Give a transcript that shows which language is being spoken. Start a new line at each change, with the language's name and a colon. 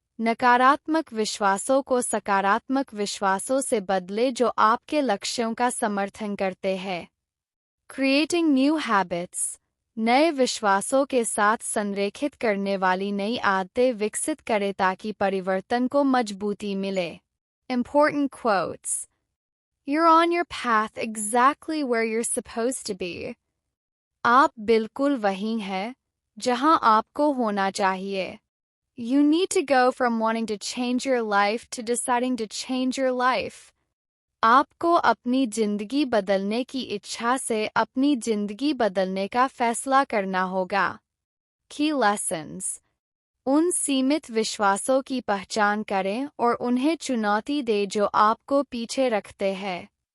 Hindi: नकारात्मक विश्वासों को सकारात्मक विश्वासों से बदले जो आपके लक्ष्यों का समर्थन करते हैं।
English: Creating new habits.
Hindi: नए विश्वासों के साथ संरेखित करने वाली नई आदतें विकसित करें ताकि परिवर्तन को मजबूती मिले।
English: Important quotes. You're on your path exactly where you're supposed to be.
Hindi: आप बिल्कुल वहीं हैं जहां आपको होना चाहिए।
English: You need to go from wanting to change your life to deciding to change your life.
Hindi: आपको अपनी जिंदगी बदलने की इच्छा से अपनी जिंदगी बदलने का फैसला करना होगा।
English: Key lessons.
Hindi: उन सीमित विश्वासों की पहचान करें और उन्हें चुनौती दें जो आपको पीछे रखते हैं।